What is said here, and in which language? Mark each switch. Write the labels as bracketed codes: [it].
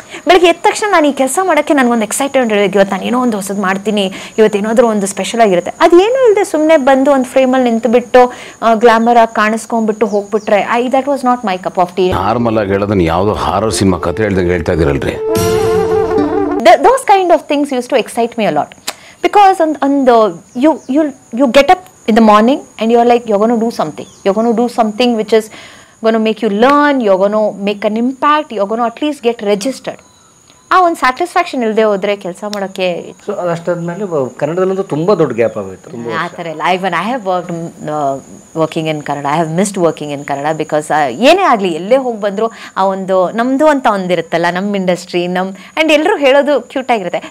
[kn] ಬೆಳಗ್ಗೆ ಎದ್ದ ತಕ್ಷಣ ನಾನು ಈ ಕೆಲಸ ಮಾಡೋಕ್ಕೆ ನನಗೊಂದು ಎಕ್ಸೈಟೆಡ್ ಇರಬೇಕು. ಇವತ್ತು ನಾನು ಏನೋ ಒಂದು ಹೊಸದು ಮಾಡ್ತೀನಿ, ಇವತ್ತೇನಾದರೂ ಒಂದು ಸ್ಪೆಷಲ್ ಆಗಿರುತ್ತೆ. ಅದೇನೂ ಇಲ್ಲದೆ ಸುಮ್ಮನೆ ಬಂದು ಒಂದು ಫ್ರೇಮಲ್ಲಿ ನಿಂತುಬಿಟ್ಟು ಗ್ಲಾಮರ್ ಆಗಿ ಕಾಣಿಸ್ಕೊಂಡ್ಬಿಟ್ಟು ಹೋಗ್ಬಿಟ್ರೆ [en] That was not my cup of tea. [kn] Normal ಆಗಿ ಹೇಳೋದನ್ನ ಯಾವುದೋ ಹಾರರ್ ಸಿನಿಮಾ ಕಥೆ ಹೇಳ್ದಂಗೆ ಹೇಳ್ತಾ ಇದ್ದೀರಲ್ರಿ. [en] Those kind of things used to excite me a lot, because you get up in the morning and you're like, you're going to do something which is going to make you learn, you're going to make an impact, you're going to at least get registered. [kn] ಆ ಒಂದು satisfaction ಇಲ್ಲದೆ ಹೋದರೆ ಕೆಲಸ ಮಾಡೋಕ್ಕೆ. So ಅಷ್ಟಾದ್ಮೇಲೆ ಕನ್ನಡದಲ್ಲಂತೂ ತುಂಬ ದೊಡ್ಡ gap ಆಗೋಯ್ತು. ಆ ಥರ ಇಲ್ಲ. [en] I have working in Kannada. I have missed working in Kannada because [kn] ಏನೇ ಆಗಲಿ, ಎಲ್ಲೇ ಹೋಗಿ ಬಂದರೂ ಆ ಒಂದು ನಮ್ಮದು ಅಂತ ಒಂದಿರುತ್ತಲ್ಲ, ನಮ್ಮ ಇಂಡಸ್ಟ್ರಿ ಆ್ಯಂಡ್ ಎಲ್ಲರೂ ಹೇಳೋದು ಕ್ಯೂಟಾಗಿರುತ್ತೆ.